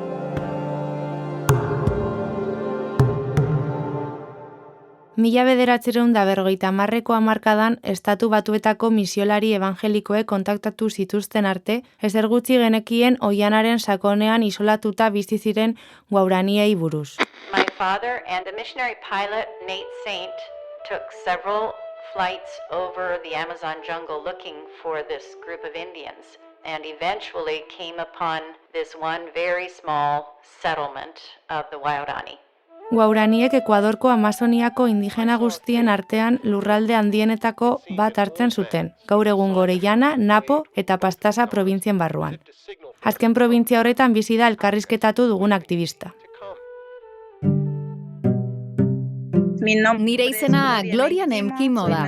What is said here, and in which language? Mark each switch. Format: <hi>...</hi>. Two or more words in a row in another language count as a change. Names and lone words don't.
<eu>Mila 1950ko hamarkadan Estatu Batuetako misiolari evangelikoek kontaktatu zituzten arte, ezer gutxi genekien oianaren sakonean isolatuta bizi ziren guauraniei buruz.</eu> <en>My father and the missionary pilot Nate Saint took several flights over the Amazon jungle looking for this group of Indians and eventually came upon this one very small settlement of the Guaurani.</en> <eu>Guauraniek Ekuadorko Amazoniako indigena guztien artean lurralde handienetako bat hartzen zuten, gaur egun Orellana, Napo eta Pastaza probintzien barruan. Azken probintzia horretan bizi da elkarrizketatu dugun aktivista. Nire izena Gloria Nemkimo da.</eu>